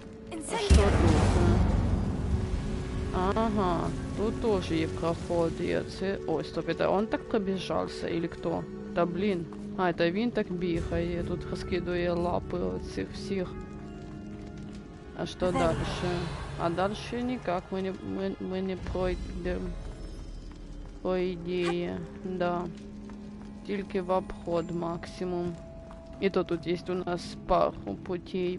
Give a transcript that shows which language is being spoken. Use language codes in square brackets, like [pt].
[ru] А что тут? Ага, тут тоже [uk] є [ru] проход. Ой, стоп, это он так [uk] пробіжався, [ru] или кто? Та блін. [uk] А, [ru] это [uk] він так бігає, тут розкидує лапи оцих всіх. [ru] А что дальше? А дальше никак мы не пройдем. По идее, да. [uk] Тільки [ru] в обход максимум. И то тут есть у нас пару путей.